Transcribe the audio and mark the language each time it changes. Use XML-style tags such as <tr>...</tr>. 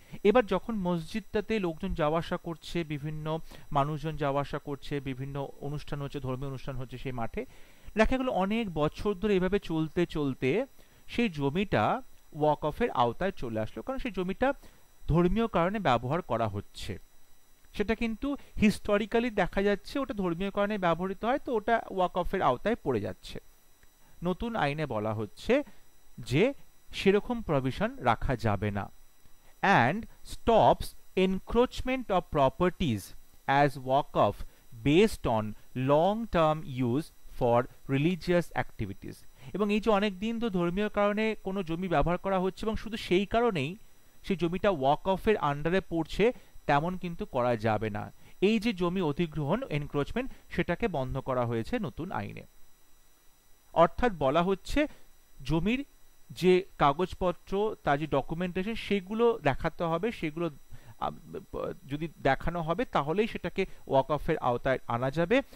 <bn>এবার যখন মসজিদটাতে লোকজন যাওয়া আসা করছে, বিভিন্ন মানুষজন যাওয়া আসা করছে, বিভিন্ন অনুষ্ঠান হচ্ছে, ধর্মীয় অনুষ্ঠান হচ্ছে সেই মাঠে, দেখা গেল অনেক বছর ধরে এভাবে চলতে চলতে সেই জমিটা ওয়াকফের আওতায় চলে আসলো, কারণ সেই জমিটা ধর্মীয় কারণে ব্যবহার করা হচ্ছে। সেটা কিন্তু হিস্টোরিক্যালি দেখা যাচ্ছে ওটা ধর্মীয় কারণে ব্যবহৃত হয়, তো ওটা ওয়াকফের আওতায় পড়ে যাচ্ছে। নতুন আইনে বলা হচ্ছে যে সেরকম প্রভিশন রাখা যাবে না।</bn> <en>and stops encroachment of properties as waqf based on long term use for religious activities।</en> <bn>এবং এই যে অনেক দিন তো ধর্মীয় কারণে কোনো জমি ব্যবহার করা হচ্ছে এবং শুধু সেই কারণেই সেই জমিটা ওয়াকফের আন্ডারে পড়ছে, তেমন কিন্তু করা যাবে না। এই যে জমি অধিগ্রহণ, এনক্রোচমেন্ট, সেটাকে বন্ধ করা হয়েছে নতুন আইনে। অর্থাৎ বলা হচ্ছে জমির যে কাগজপত্র, তার যে ডকুমেন্টেশন, সেগুলো দেখাতে হবে, সেগুলো যদি দেখানো হবে তাহলেই সেটাকে ওয়াকফের আওতায় আনা যাবে।</bn>